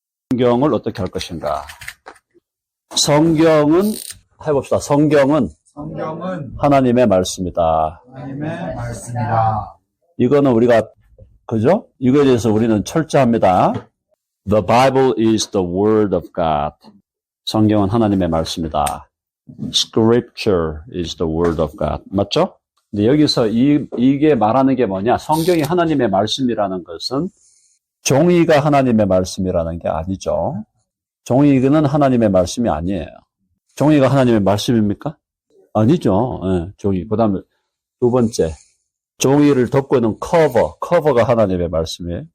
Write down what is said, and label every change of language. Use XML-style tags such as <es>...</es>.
<ko>성경을 어떻게 할 것인가? 성경은 해봅시다. 성경은 하나님의 말씀이다. 하나님의 말씀이다. 이거는 우리가 그죠? 이거에 대해서 우리는 철저합니다.</ko> <en>The Bible is the Word of God.</en> <ko>성경은 하나님의 말씀이다.</ko> <en>Scripture is the Word of God.</en> <ko>맞죠? 근데 여기서 이게 말하는 게 뭐냐? 성경이 하나님의 말씀이라는 것은 종이가 하나님의 말씀이라는 게 아니죠. 종이는 하나님의 말씀이 아니에요. 종이가 하나님의 말씀입니까? 아니죠. 네, 종이. 그 다음에 두 번째. 종이를 덮고 있는 커버가 하나님의 말씀이에요.</ko>